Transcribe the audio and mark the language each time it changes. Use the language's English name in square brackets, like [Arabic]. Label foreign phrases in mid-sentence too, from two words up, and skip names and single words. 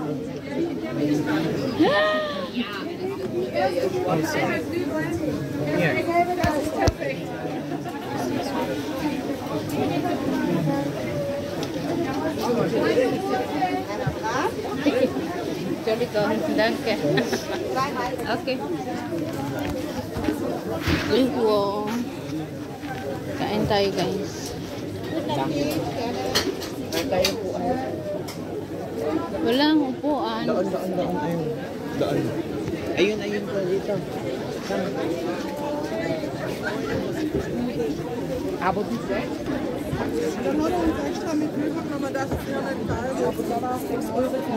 [English] Here. [German] Entschuldigung, danke. [English] Okay. Wow. [Filipino] Kain tayo, guys. Tayo po ay. Walang upuan. Doon. Ayun. Doon. Ayun po dito. Saan? Abot dito. [German] Dan hat er uns extra mit Kühlpack, wenn man das ist ja nicht geil. Aber danach 6 Euro